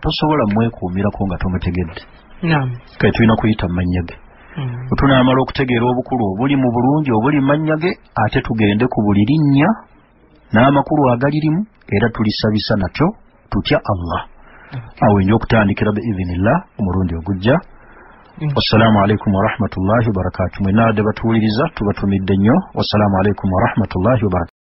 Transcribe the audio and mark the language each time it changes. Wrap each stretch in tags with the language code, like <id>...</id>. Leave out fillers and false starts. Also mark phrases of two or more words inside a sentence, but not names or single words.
<lg>Tosobola mwekuumirako nga tomutegedde. Kale tulina kuyita mu mannya ge. Tunaamala okutegeera obukulu obuli mu bulungi obuli mu mannya ge, ate tugende ku buli linnya n'amakulu agalirimu, era tulisabisa natyo tutya Allah. Awo nyo okutandikira biidhinillah omulundi ogujja.</lg> <ar>والسلام عليكم ورحمة الله وبركاته.</ar> <lg>Mwenade batuwuliriza tubatumidde nnyo.</lg> <ar>والسلام عليكم ورحمة الله وبركاته.</ar>